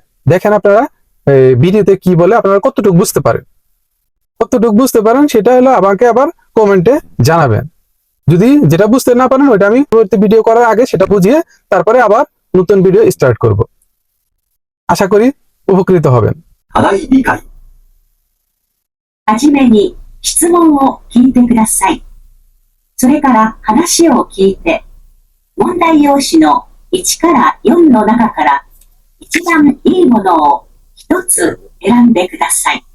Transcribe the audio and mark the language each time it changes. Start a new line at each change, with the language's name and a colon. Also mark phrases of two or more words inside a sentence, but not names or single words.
Bangla: দেখেন আপনারা ভিডিওতে কি বলে, আপনারা কতটুকু বুঝতে পারেন। কতটুকু বুঝতে পারেন সেটা হলো আমাকে আবার কমেন্টে জানাবেন। যদি যেটা বুঝতে না পারেন ওইটা আমি পরবর্তী ভিডিও করার আগে সেটা বুঝিয়ে তারপরে আবার নতুন
English: video start
Bangla: করব। আশা করি উপকৃত হবেন।
Japanese: 課題理解。はじめに質問を聞いてください。それから話を聞いて、問題用紙の1から4の中から一番いいものを一つ選んでください。